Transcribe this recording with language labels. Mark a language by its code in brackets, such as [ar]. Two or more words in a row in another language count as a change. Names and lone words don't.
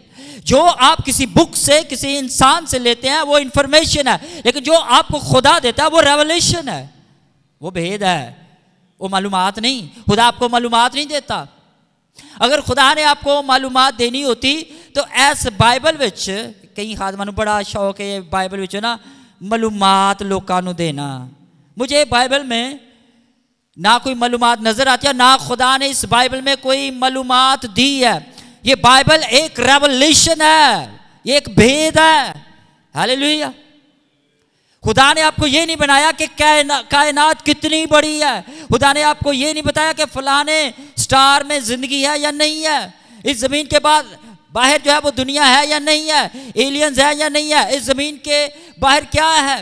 [ur] جو آپ کسی بک سے کسی انسان سے لیتے ہیں وہ انفارمیشن ہے, لیکن جو آپ کو خدا دیتا ہے وہ ریولیشن ہے, وہ بھید ہے, وہ معلومات نہیں. خدا آپ کو معلومات نہیں دیتا. اگر خدا نے آپ کو معلومات دینی ہوتی [pa] تو ایس بائبل وچ کئی خادماں نوں بڑا شوق ہے بائبل وچ نا معلومات لوکاں نوں دینا. [ur] مجھے بائبل میں نہ کوئی معلومات نظر آتی ہے, نہ خدا نے اس بائبل میں کوئی معلومات دی ہے. یہ بائبل ایک ریولیشن ہے, یہ ایک بھید ہے. ہاللیلویہ. خدا نے آپ کو یہ نہیں بنایا کہ کائنات کتنی بڑی ہے, خدا نے آپ کو یہ نہیں بتایا کہ فلانے سٹار میں زندگی ہے یا نہیں ہے, اس زمین کے بعد باہر جو ہے وہ دنیا ہے یا نہیں ہے, ایلینز ہے یا نہیں ہے, اس زمین کے باہر کیا ہے.